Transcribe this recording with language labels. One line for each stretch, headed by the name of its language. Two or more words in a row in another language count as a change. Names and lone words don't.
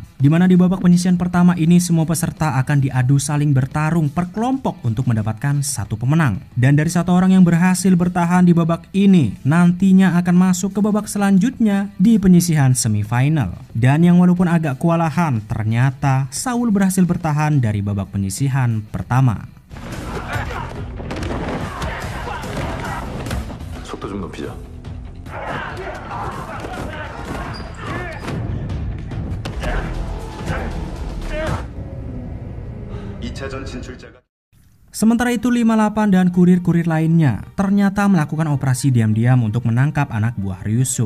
Indonesian: Dimana di babak penyisihan pertama ini semua peserta akan diadu saling bertarung per kelompok untuk mendapatkan satu pemenang. Dan dari satu orang yang berhasil bertahan di babak ini, nantinya akan masuk ke babak selanjutnya di penyisihan semifinal. Dan yang walaupun agak kewalahan, ternyata Saul berhasil bertahan dari babak penyisihan pertama.
Korean: 속도 좀 높이자.
Indonesian: Sementara itu 58 dan kurir-kurir lainnya ternyata melakukan operasi diam-diam untuk menangkap anak buah Ryusuk.